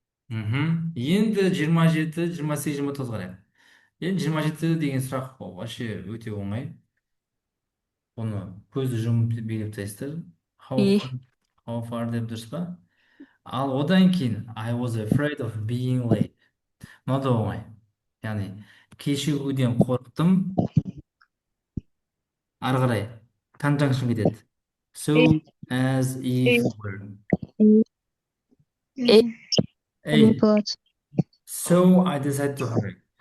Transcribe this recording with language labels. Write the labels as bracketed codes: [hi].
[kk] Енді 27, 28, 29 қарайық. Енді 27 деген сұрақ [ru] вообще [kk] өте оңай. Оны көзді жұмып билеп тастайсыздар. [en] How B. far, how far [kk] деп, дұрыс па? Ал одан кейін [en] I was afraid of being late. [kk] Мынау да оңай. Яғни кешігуден қорықтым. Ары қарай conjunction кетеді. A. [en] So as A. if were. A. Эй, [kk] болады. [en] so I decided to hurry.